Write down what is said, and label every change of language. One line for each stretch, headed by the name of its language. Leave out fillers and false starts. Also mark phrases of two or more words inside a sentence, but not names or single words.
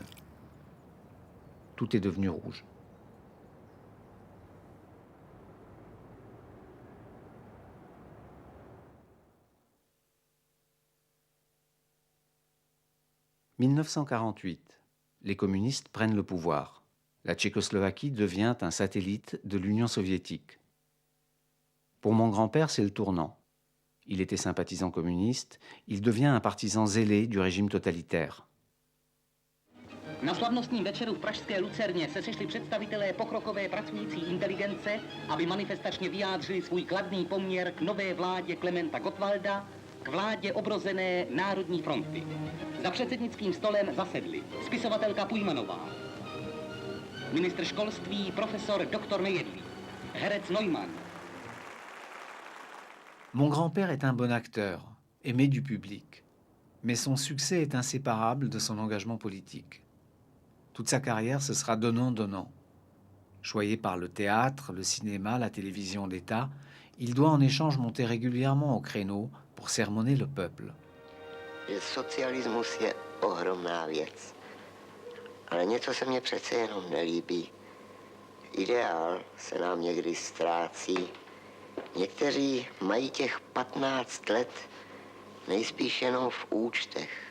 French: Tout est devenu rouge. « 1948. Les communistes prennent le pouvoir. La Tchécoslovaquie devient un satellite de l'Union soviétique. Pour mon grand-père, c'est le tournant. Il était sympathisant communiste, il devient un partisan zélé du régime totalitaire.
Czech: Na slavnostním večeru v pražské Lucerně se sešli představitelé pokrokové pracující inteligence, aby manifestačně vyjádřili svůj kladný poměr k nové vládě Klementa Gottwalda, k vládě obrozené Národní fronty. Za předsednickým stolem zasedli spisovatelka Pujmanová, ministr školství profesor Dr. Nejedlí, herec Neumann.
French: Mon grand-père est un bon acteur, aimé du public, mais son succès est inséparable de son engagement politique. Toute sa carrière, ce sera donnant-donnant. Choyé par le théâtre, le cinéma, la télévision d'État, il doit en échange monter régulièrement au créneau pour sermonner le peuple.
Czech: Socialismus je ohromná věc, ale něco se mně přece jenom nelíbí. Ideál se nám někdy ztrácí. Někteří mají těch 15 let nejspíš jenom v účtech.